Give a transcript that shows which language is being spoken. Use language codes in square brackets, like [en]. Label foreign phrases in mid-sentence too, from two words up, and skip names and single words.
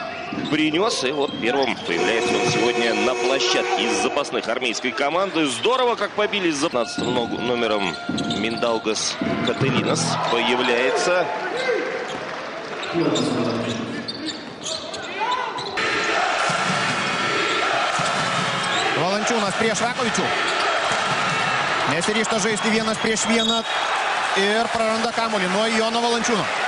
[ru] принес. И вот первым появляется он сегодня на площадке из запасных армейской команды. Здорово, как побили с 15 номером Миндаугас Кателинас. Появляется. [lt] Valančiūnas prieš Rakovičių. Nesiryžta žaisti vienas prieš vieną ir praranda kamuolį nuo Jono Valančiūno.